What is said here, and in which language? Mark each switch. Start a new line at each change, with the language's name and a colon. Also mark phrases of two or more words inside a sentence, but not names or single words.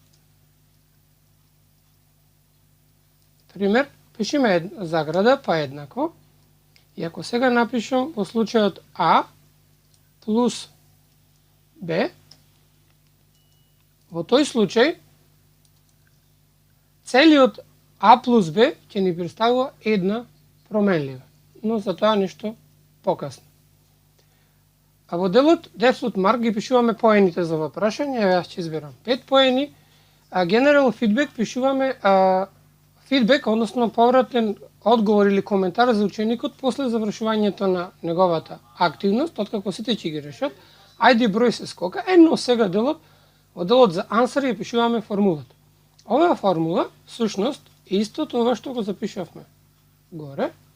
Macedonian: пример, пишеме заграда па еднакво и ако сега напишам во случајот А плюс Б, во тој случај целиот А плюс Б ќе ни представува една променлива, но за тоа нешто покасно. А во делот
English: default mark
Macedonian: ги пишуваме поените за ова прашање, јас ќе изберам 5 поени, а
English: general feedback
Macedonian: пишуваме фидбек, односно повратен одговор или коментар за ученикот после завршувањето на неговата активност, откако сите ќе ги решат, ајде број се скока, но сега во делот за answer ја пишуваме формулата. Оваа формула, всушност, е исто тоа што го запишавме горе.